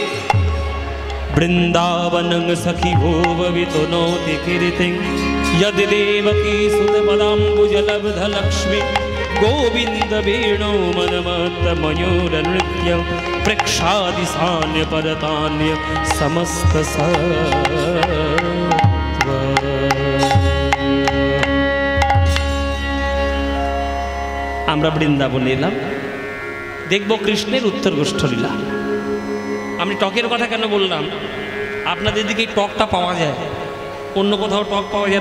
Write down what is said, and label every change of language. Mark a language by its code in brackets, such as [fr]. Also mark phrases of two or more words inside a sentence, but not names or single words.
[sa] বৃন্দাবনং সখী ভুববিতো নোতি কীর্তিং यदि देवकी सुत पदाम्बुजलब्ध लक्ष्मी गोविंद वेणु मनमत्त मयूर नृत्य प्रेक्षादि सान्य परतान्य समस्त सत्व। [bn] আমরা বৃন্দাবনে এলাম, দেখব কৃষ্ণের উত্তর গোষ্ঠ লীলা। আমি টকের কথা কেন বললাম? আপনাদের দিকে টকটা পাওয়া যায়, অন্য কোথাও টক পাওয়া যায় না।